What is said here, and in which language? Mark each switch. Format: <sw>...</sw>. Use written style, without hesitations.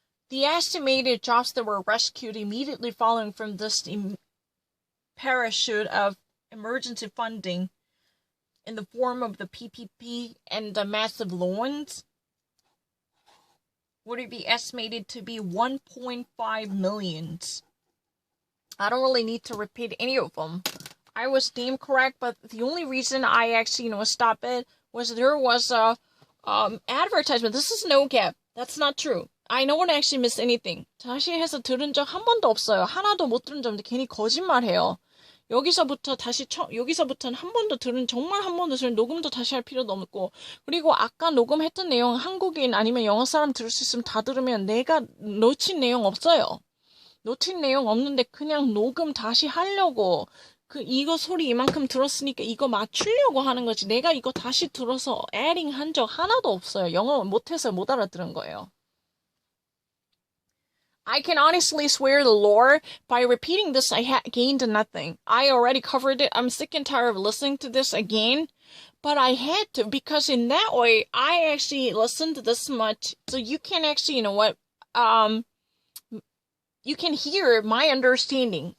<en>The estimated jobs that were rescued immediately following from this parachute of emergency funding in the form of the PPP and the massive loans would it be estimated to be 1.5 millions. I don't really need to repeat any of them. I was damn correct, but the only reason I actually, stopped it was there was a advertisement. This is no cap. That's not true. I no one actually missed anything.</en> <ko>다시 해서 들은 적 한 번도 없어요. 하나도 못 들은 점인데 괜히 거짓말해요. 여기서부터는 한 번도 정말 한 번도 들은 녹음도 다시 할 필요도 없고, 그리고 아까 녹음했던 내용 한국인 아니면 영어 사람 들을 수 있으면 다 들으면 내가 놓친 내용 없어요. 놓친 내용 없는데 그냥 녹음 다시 하려고 이거 소리 이만큼 들었으니까 이거 맞추려고 하는 거지. 내가 이거 다시 들어서 에딩 한 적 하나도 없어요. 영어 못해서 못 알아들은 거예요.</ko> <en>I can honestly swear the Lord, by repeating this, I gained nothing. I already covered it. I'm sick and tired of listening to this again. But I had to, because in that way, I actually listened this much. So you can actually, you can hear my understanding.</en>